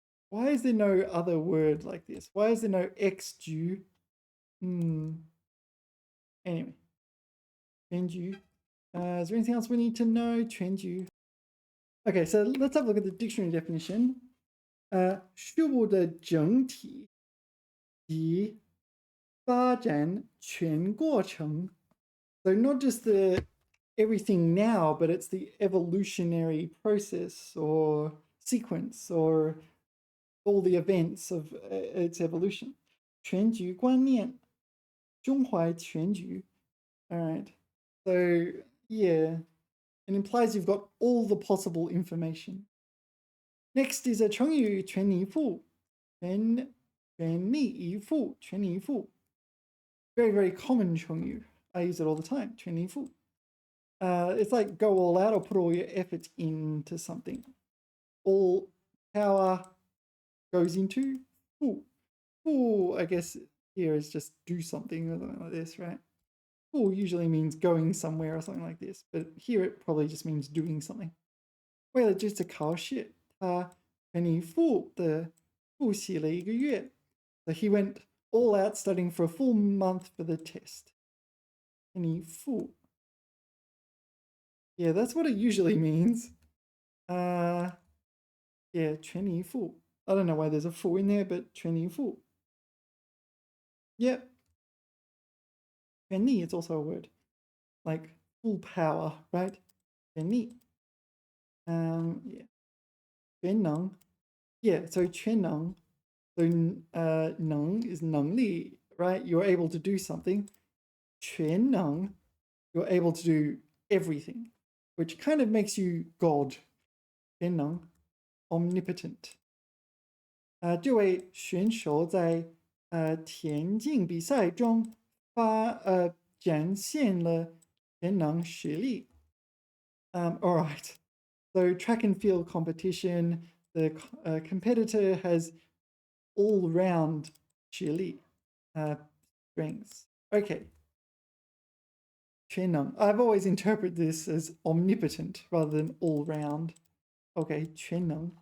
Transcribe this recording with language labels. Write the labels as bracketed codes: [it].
[en] Why is there no other word like this? Why is there no X 局?Anyway. 全局. Is there anything else we need to know? 全局. Okay, so let's have a look at the dictionary definition. [zh] 事物的整体及发展全过程. [en] So not just the everything now, but it's the evolutionary process or sequence or all the events of its evolution. 全局观念, 中怀全局.All right. So yeah, it implies you've got all the possible information. Next is a 成语全力以赴. 全力以赴, 全力以赴. Very, very common 成语. I use it all the time. 全力以赴. It's like go all out or put all your effort into something. All power goes into 赴. 赴, I guess here is just do something or something like this, right? 赴 usually means going somewhere or something like this, but here it probably just means doing something. [zh] 为了这次考试，他全力以赴的复习了一个月. [en] So he went all out studying for a full month for the test. 全力以赴. Yeah, that's what it usually means. Yeah, 全力以赴.I don't know why there's a 赴 in there, but 全力以赴. Yep. 全力 is also a word. Like full power, right? 全力. Yeah. 全能.Yeah, so 全能. So 能 is 能力, right? You're able to do something. 全能, you're able to do everything, which kind of makes you God. 全能, omnipotent. [zh] 这位选手在田径比赛中展现了全能实力. [en] All right. So track and field competition, the competitor has all-round 实力 strengths. Okay. 全能. I've always interpreted this as omnipotent rather than all-round. Okay, 全能.